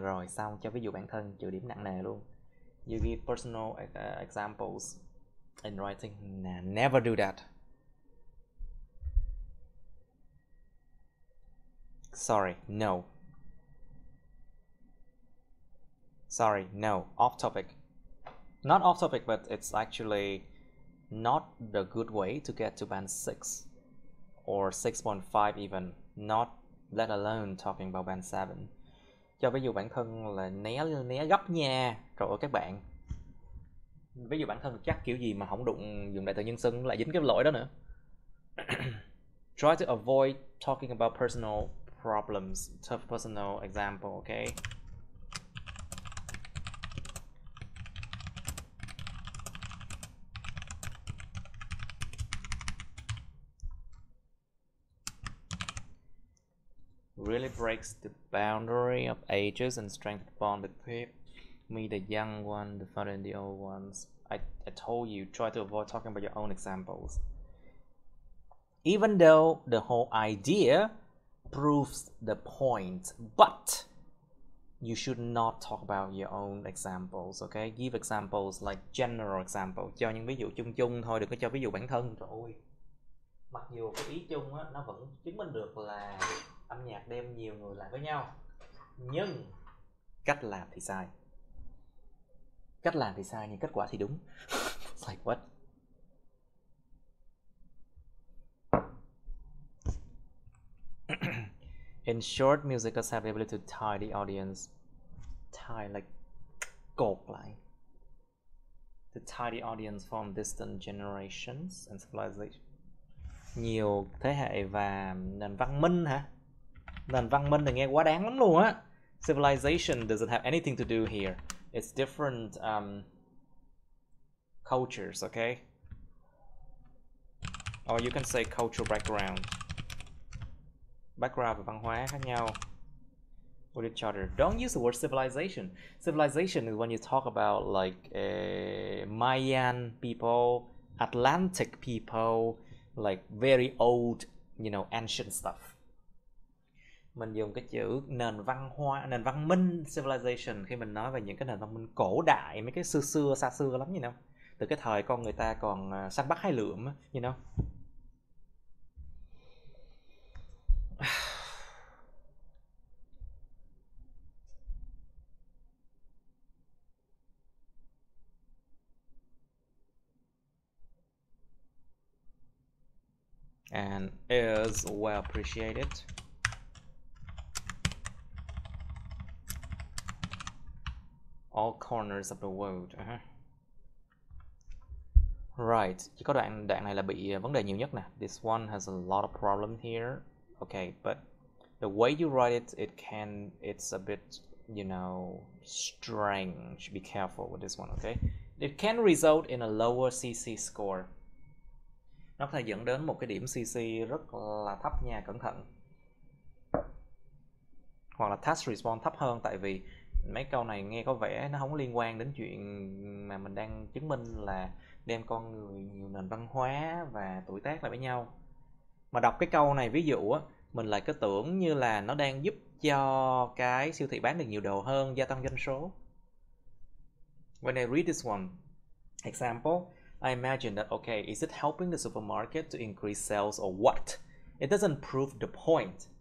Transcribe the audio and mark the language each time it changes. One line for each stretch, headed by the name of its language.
Vietnamese: Rồi xong, cho ví dụ bản thân, trừ điểm nặng nề luôn.
English: You give personal examples in writing. Nah, never do that. Sorry, no. Sorry, no. Off topic. Not off topic, but it's actually not the good way to get to band 6 or 6.5 even. Not let alone talking about band 7.
Vietnamese: Cho ví dụ bản thân là né gấp nha. Trời ơi các bạn, ví dụ bản thân chắc kiểu gì mà không dùng đại từ nhân xưng lại dính cái lỗi đó nữa.
English: Try to avoid talking about personal problems, tough personal example, okay? Really breaks the boundary of ages and strengthens the bond between me, the young one, the father, and the old ones. I told you, try to avoid talking about your own examples. Even though the whole idea proves the point, but you should not talk about your own examples, okay? Give examples like general example.
Vietnamese: Cho những ví dụ chung thôi, đừng có cho ví dụ bản thân. Trời ơi, mặc dù cái ý chung á, nó vẫn chứng minh được là âm nhạc đem nhiều người lại với nhau, nhưng cách làm thì sai. Cách làm thì sai nhưng kết quả thì đúng.
English: It's like what? In short, musicals have the ability to tie the audience. Tie like
Vietnamese: cột lại.
English: To tie the audience from distant generations and civilization.
Vietnamese: Nhiều thế hệ và nền văn minh hả? Nền văn minh thì nghe quá đáng lắm luôn á.
English: Civilization doesn't have anything to do here. It's different cultures, okay? Or you can say cultural background.
Vietnamese: Background và văn hóa khác nhau
English: with each other. Don't use the word civilization. Civilization is when you talk about like Mayan people, Atlantic people, like very old, you know, ancient stuff.
Vietnamese: Mình dùng cái chữ nền văn minh, civilization, khi mình nói về những cái nền văn minh cổ đại, mấy cái xa xưa lắm, you know, từ cái thời con người ta còn săn bắt hái lượm, you know.
English: And is well appreciated. All corners of the world.
Vietnamese: Right, chỉ có đoạn này là bị vấn đề nhiều nhất nè.
English: This one has a lot of problem here. Okay, but the way you write it, it's a bit, you know, strange. Be careful with this one, okay? It can result in a lower CC score.
Vietnamese: Nó có thể dẫn đến một cái điểm CC rất là thấp nha, cẩn thận. Hoặc là task response thấp hơn, tại vì mấy câu này nghe có vẻ nó không liên quan đến chuyện mà mình đang chứng minh là đem con người, nhiều nền văn hóa và tuổi tác lại với nhau. Mà đọc cái câu này ví dụ á, mình lại cứ tưởng như là nó đang giúp cho cái siêu thị bán được nhiều đồ hơn, gia tăng doanh số.
English: When I read this one, example, I imagine that, okay, is it helping the supermarket to increase sales or what? It doesn't prove the point.